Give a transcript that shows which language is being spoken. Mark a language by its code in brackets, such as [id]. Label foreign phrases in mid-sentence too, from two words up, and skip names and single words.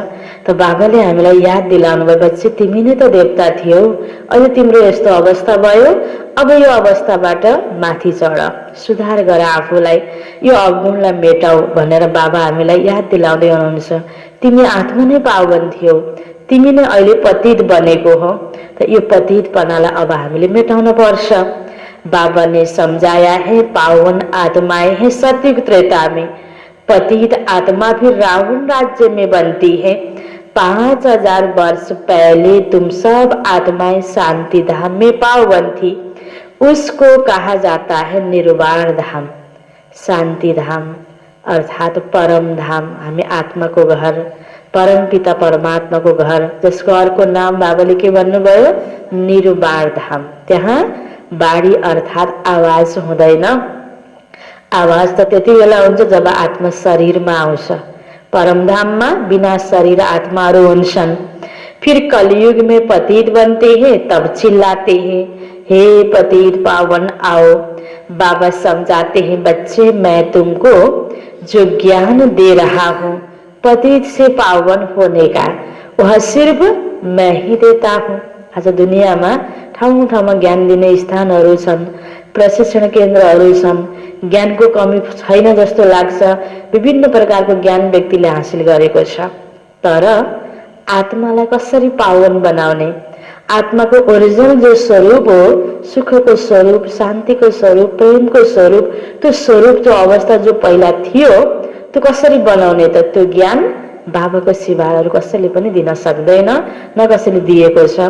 [ne] त बाबाले हामीलाई याद दिलाउनु भयो, बच्चे तिमी नै त देवता थियौ, अहिले तिम्रो यस्तो अवस्था भयो, अब यो अवस्थाबाट माथि चढ, सुधार गर आफूलाई, यो अवगुणलाई मेटाऊ भनेर बाबा हामीलाई याद दिलाउँदै हुनुहुन्छ। तिमी आत्मा नै पावन थियौ, तिमी नै अहिले पतित बनेको हो, त यो पतितपनालाई अब हामीले मेटाउन पर्छ। [hi] बाबा ने समझाया है पावन आत्माएं हैं सतयुग त्रेता में, पतित आत्मा फिर रावण राज्य में बनती है। 5000 वर्ष पहले तुम सब आत्माएं शांति धाम में पावन थी, उसको कहा जाता है निर्वाण धाम। शांति धाम अर्थात परम धाम, [ne] हामी आत्माको घर, परम पिता परमात्मा को घर, जसको अर्को नाम बाबाले के भन्नुभयो, निर्वाण धाम। त्यहाँ बाणी अर्थात आवाज हुँदैन। आवाज त त्यति बेला हुन्छ जब आत्मा शरीरमा आउँछ। परमधाममा बिना शरीर आत्माहरू हुन्छन्। [hi] फिर कलयुग में पतित बनते हैं, तब चिल्लाते हैं, हे पतित पावन आओ। बाबा समझाते हैं, बच्चे मैं तुमको जो ज्ञान दे रहा हूँ पतित से पावन होने का, वह सिर्फ मैं ही देता हूँ। [ne] आज दुनियाँमा ठाउँ ठाउँमा ज्ञान दिने स्थानहरू छन्, प्रशिक्षण केन्द्रहरू छन्, ज्ञानको कमी छैन जस्तो लाग्छ। विभिन्न प्रकारको ज्ञान व्यक्तिले हासिल गरेको छ, तर आत्मालाई कसरी पावन बनाउने, आत्माको ओरिजिनल जो स्वरूप हो, सुखको स्वरूप, शान्तिको स्वरूप, प्रेमको स्वरूप, त्यो स्वरूप, त्यो अवस्था जो पहिला थियो, त्यो कसरी बनाउने त त्यो ज्ञान बाबाको सिवा अरू कसैले पनि दिन सक्दैन, न कसैले दिएको छ।